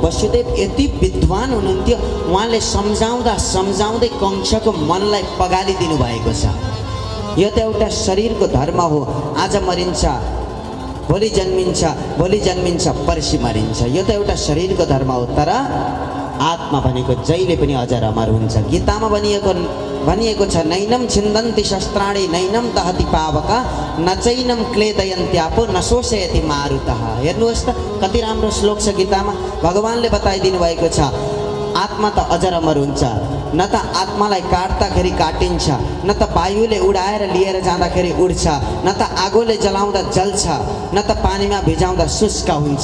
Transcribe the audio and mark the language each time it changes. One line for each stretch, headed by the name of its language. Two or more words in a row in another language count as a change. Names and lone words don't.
Nepali: वसुदेव यति विद्वान हुनुहुन्थ्यो, उहाँले सम्झाउँदा सम्झाउँदै कंसको मनलाई पगालिदिनु भएको छ। यो त एउटा शरीरको धर्म हो। आज मरिन्छ, भोलि जन्मिन्छ, भोलि जन्मिन्छ, पर्सि मरिन्छ। यो त एउटा शरीरको धर्म हो। तर आत्मा भनेको जहिले पनि अजर अमर हुन्छ। गीतामा भनिएको छ,
Sanskrit: नैनम छिन्दन्ति शस्त्राणि नैनम दहति पावक नचैनम क्लेदयन्त्यापो न शोषयति मारुतः।
Nepali: हेर्नुहोस् त, कति राम्रो श्लोक छ गीतामा। भगवानले बताइदिनु भएको छ, आत्मा त अजर अमर हुन्छ। न त आत्मालाई काट्दाखेरि काटिन्छ, न त वायुले उडाएर लिएर जाँदाखेरि उड्छ, न त आगोले जलाउँदा जल्छ, न त पानीमा भिजाउँदा शुष्क हुन्छ।